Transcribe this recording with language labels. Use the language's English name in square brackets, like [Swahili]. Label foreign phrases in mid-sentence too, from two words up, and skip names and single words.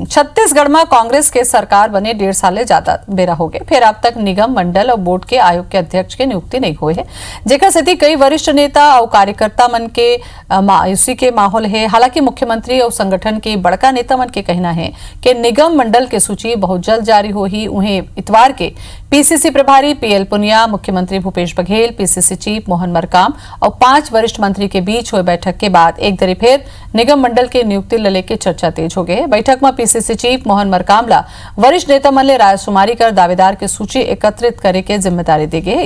[Chhattisgarhi] छत्तीसगढ़ में कांग्रेस के सरकार बने 1.5 साल ज्यादा बेरा हो गए, फिर अब तक निगम मंडल और बोर्ड के आयोग के अध्यक्ष के नियुक्ति नहीं हुई है, जेकर सेती कई वरिष्ठ नेता और कार्यकर्ता मन के मायूसी के माहौल है। हालांकि मुख्यमंत्री और संगठन के बड़का नेता मन के कहना है कि निगम मंडल के सूची बहुत जल्द जारी होही। उन्हें इतवार के पीसीसी प्रभारी पीएल पुनिया, मुख्यमंत्री भूपेश बघेल, पीसीसी चीफ मोहन मरकाम और 5 वरिष्ठ मंत्री के बीच हुए बैठक के बाद एक दरी फिर निगम मंडल के नियुक्ति ल लेके चर्चा तेज हो गई। बैठक में पीसीसी चीफ मोहन मरकाम ला वरिष्ठ नेता मन ले रायशुमारी कर दावेदार की सूची एकत्रित करे के जिम्मेदारी दी गई।